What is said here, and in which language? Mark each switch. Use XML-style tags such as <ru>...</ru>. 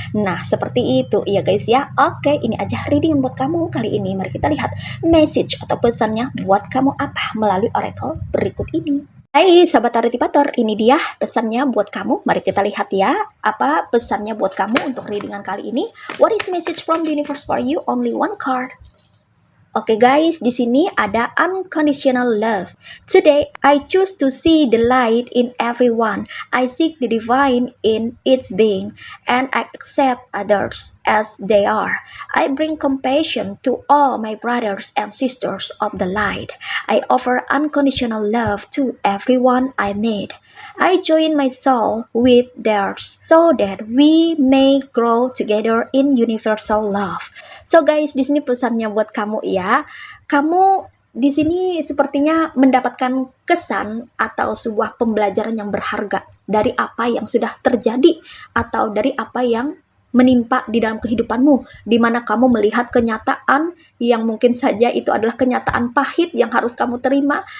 <id>Nah, seperti itu ya guys ya. Oke, ini aja reading buat kamu kali ini. Mari kita lihat message atau pesannya buat kamu apa melalui oracle berikut ini. Hai sahabat Aritipator, ini dia pesannya buat kamu. Mari kita lihat ya, apa pesannya buat kamu untuk readingan kali ini.</id> <en>What is message from the universe for you? Only one card.</en> <id>Oke guys, di sini ada unconditional love.</id> <en>Today, I choose to see the light in everyone. I seek the divine in its being, and I accept others as they are. I bring compassion to all my brothers and sisters of the light. I offer unconditional love to everyone I meet. I join my soul with theirs so that we may grow together in universal love.</en> <id>So guys, di sini pesannya buat kamu ya. Kamu di sini sepertinya mendapatkan kesan atau sebuah pembelajaran yang berharga dari apa yang sudah terjadi atau dari apa yang menimpa di dalam kehidupanmu, di mana kamu melihat kenyataan yang mungkin saja itu adalah kenyataan pahit yang harus kamu terima.</id>